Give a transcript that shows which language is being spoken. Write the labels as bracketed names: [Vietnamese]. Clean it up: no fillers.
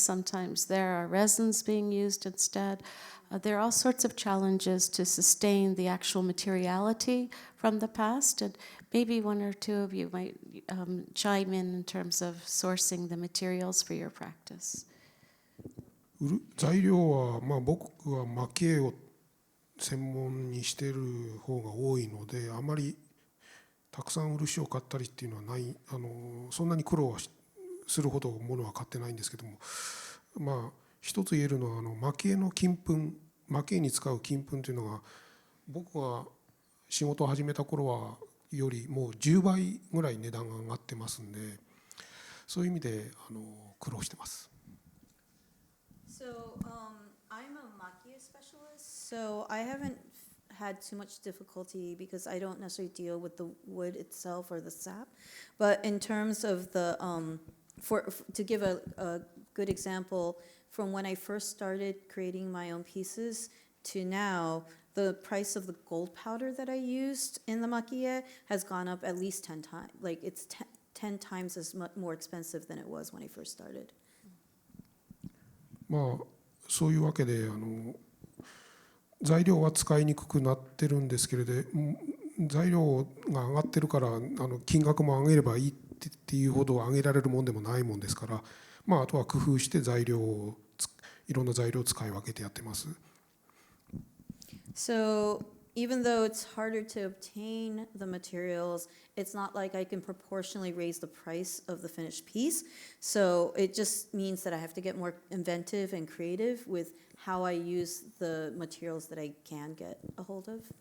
[English] Sometimes there are resins being used instead. There are all sorts of challenges to sustain the actual materiality from the past, and maybe one or two of you might chime in terms of sourcing the materials for your practice. [Japanese] 材料は、僕は蒔絵を専門にしている方が多いので、あまりたくさん漆を買ったりっていうのはない、そんなに苦労はするほどものは買ってないんですけども、一つ言えるのは蒔絵の金粉、蒔絵に使う金粉というのが僕が仕事を始めた頃はよりもう10倍ぐらい値段が上がってますんで、そういう意味で苦労してます。 [English] So, I'm a makie specialist, so I haven't had too much difficulty because I don't necessarily deal with the wood itself or the sap. But in terms of the, to give a good example, from when I first started creating my own pieces to now, the price of the gold powder that I used in the makie has gone up at least 10 times. Like it's 10 times as much more expensive than it was when I first started. [Japanese] そういうわけで材料は使いにくくなってるんですけれど、材料が上がってるから金額も上げればいいっていうほど上げられるもんでもないもんですから、あとは工夫していろんな材料を使い分けてやってます。 [English] So even though it's harder to obtain the materials, it's not like I can proportionally raise the price of the finished piece. So it just means that I have to get more inventive and creative with how I use the materials that I can get a hold of.